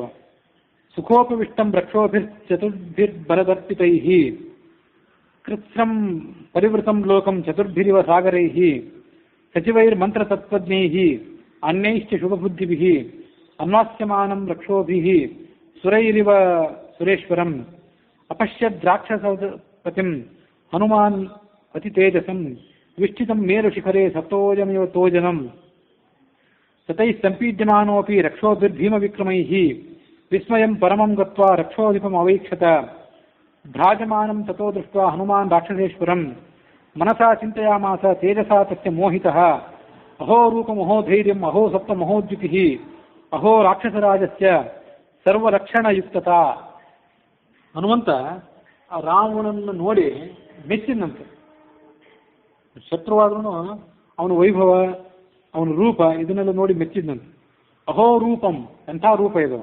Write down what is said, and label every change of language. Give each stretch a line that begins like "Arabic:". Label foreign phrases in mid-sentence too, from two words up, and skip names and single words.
Sanskrit: ಸುಖೋಪವಿಷ್ಟಂ ರಕ್ಷೋಭಿರ್ಚತುರ್ಭಿರ್ಬಲದರ್ಪಿತೈಃ ಕೃತ್ಸ್ರಂ ಪರಿವೃತಂ ಲೋಕಂ ಚತುರ್ಭಿರಿವ ಸಾಗರೈಃ ಸಚಿವೈರ್ಮಂತ್ರತತ್ವಜ್ಞೈಃ ಅನ್ಯೈಶ್ಚ ಶುಭಬುದ್ಧಿಭಿಃ ಅನ್ವಾಸ್ಯಮಾನಂ ರಕ್ಷೋಭಿಃ ಸುರೈರಿವ ಸುರೇಶ್ವರಂ ಅಪಶ್ಯದ್ರಾಕ್ಷಸಪತಿಂ ಹನುಮಾನ್ ಅತಿ ತೇಜಸಂ ವಿಷ್ಠಿತಂ ಮೇರುಶಿಖರೆ ಸತೋಜಮಿವ ತೋಜನಂ ತತೈಃ ಸಂಪೀಡ್ಯಮಾನೋಪಿ ರಕ್ಷೋಭಿರ್ಭೀಮವಿಕ್ರಮೈಃ ವಿಸ್ಮಯಂ ಪರಮಂ ಗತ್ವಾ ರಕ್ಷೋಧಿಪಂ ಅವೈಕ್ಷತ ಭ್ರಾಜಮಾನಂ ತತೋ ದೃಷ್ಟ್ವಾ ಹನುಮಾನ್ ರಾಕ್ಷಸೇಶ್ವರಂ ಮನಸಾ ಚಿಂತಯಾಮಾಸ ತೇಜಸಾ ತಸ್ಯ ಮೋಹಿತಃ ಅಹೋ ರೂಪಂ ಅಹೋ ಧೈರ್ಯಂ ಅಹೋ ಸಪ್ತಂ ಅಹೋ ದ್ಯುತಿಃ ಅಹೋ ರಾಕ್ಷಸರಾಜಸ್ಯ ಸರ್ವಲಕ್ಷಣಯುಕ್ತತಾ.
Kannada: ಹನುಮಂತ ಆ ರಾವಣನನ್ನು ನೋಡಿ ಮೆಚ್ಚಿನಂತೆ. ಶತ್ರುವಾದ್ರೂ ಅವನ ವೈಭವ, ಅವನ ರೂಪ ಇದನ್ನೆಲ್ಲ ನೋಡಿ ಮೆಚ್ಚಿದಂತೆ.
Sanskrit: ಅಹೋ ರೂಪಂ,
Kannada: ಎಂಥ ರೂಪ ಇದು.